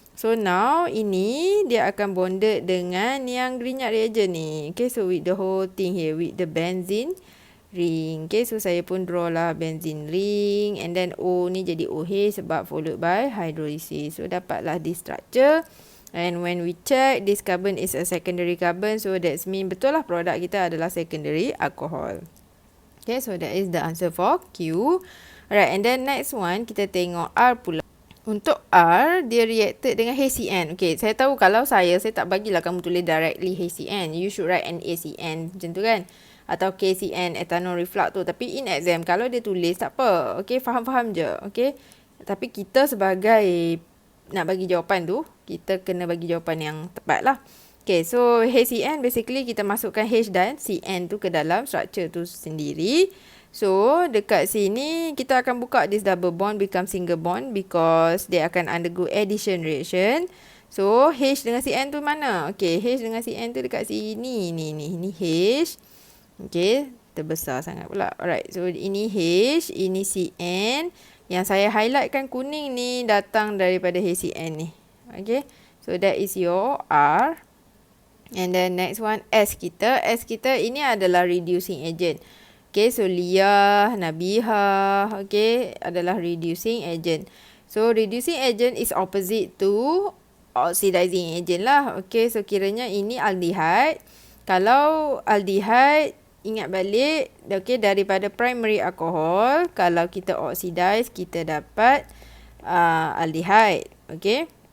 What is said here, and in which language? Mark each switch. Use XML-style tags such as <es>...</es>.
<ms>So now ini dia akan bonded dengan yang Grignard reagent ni.</ms> <en>Okay, so with the whole thing here, with the benzene ring.</en> <ms>Okay, so saya pun draw lah benzene ring.</ms> <en>And then</en> <ms>O ni jadi OH sebab</ms> <en>followed by hydrolysis.</en> <ms>So dapatlah</ms> <en>this structure. And when we check, this carbon is a secondary carbon. So that's mean</en> <ms>betul lah produk kita adalah</ms> <en>secondary alcohol. Okay, so that is the answer for Q. Alright, and then next one</en> <ms>kita tengok R pula. Untuk R, dia reacted dengan HCN. Okay, saya tahu kalau saya tak bagilah kamu tulis directly HCN.</ms> <en>You should write NaCN</en> <ms>macam tu kan. Atau</ms> <en>KCN, ethanol reflux tu.</en> <ms>Tapi</ms> <en>in exam,</en> <ms>kalau dia tulis tak apa. Okay, faham-faham je. Okay. Tapi kita sebagai nak bagi jawapan tu, kita kena bagi jawapan yang tepat lah. Okay, so HCN basically kita masukkan H dan CN tu ke dalam structure tu sendiri. So, dekat sini kita akan buka</ms> <en>this double bond become single bond because</en> <ms>dia akan</ms> <en>undergo addition reaction.</en> <ms>So, H dengan CN tu mana? Okay, H dengan CN tu dekat sini. Ni H. Okay, terbesar sangat pula. Alright, so ini H, ini CN. Yang saya highlightkan kuning ni datang daripada HCN ni.</ms> <en>Okay, so that is your R. And then next one S kita.</en> <ms>S kita ini adalah reducing agent. Okay, so Lia, Nabiha, okay, adalah reducing agent.</ms> <en>So, reducing agent is opposite to oxidizing agent lah.</en> <ms>Okay, so kiranya ini aldehyde. Kalau aldehyde, ingat balik, okay, daripada primary alcohol, kalau kita oxidize, kita dapat aldehyde. Okay.</ms>